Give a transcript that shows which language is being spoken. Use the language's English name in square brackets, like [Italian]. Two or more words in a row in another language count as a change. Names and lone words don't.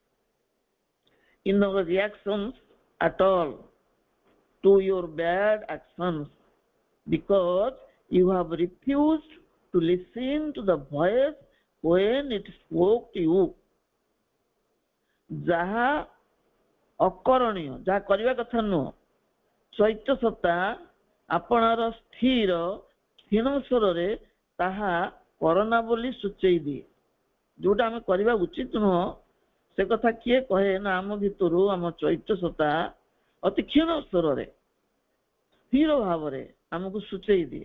[English] at all to your bad actions, because you have refused to listen to the voice when it spoke to you. [Odia] ଯାହା ଅକରଣୀୟ, ଯାହା କରିବା କଥା ନୁହଁ, ଚୈତ୍ୟ ସତ୍ତା ଆପଣାର ସ୍ଥିର କ୍ଷୀଣ ସ୍ୱରରେ ତାହା କରନା ବୋଲି ସୂଚେଇ ଦିଏ। ଯୋଉଟା ଆମେ କରିବା ଉଚିତ ନୁହଁ ସେ କଥା କିଏ କହେ ନା, ଆମ ଭିତରୁ ଆମ ଚୈତ୍ୟ ସତ୍ତା ଅତି କ୍ଷୀଣ ସ୍ୱରରେ ସ୍ଥିର ଭାବରେ ଆମକୁ ସୂଚେଇ ଦିଏ।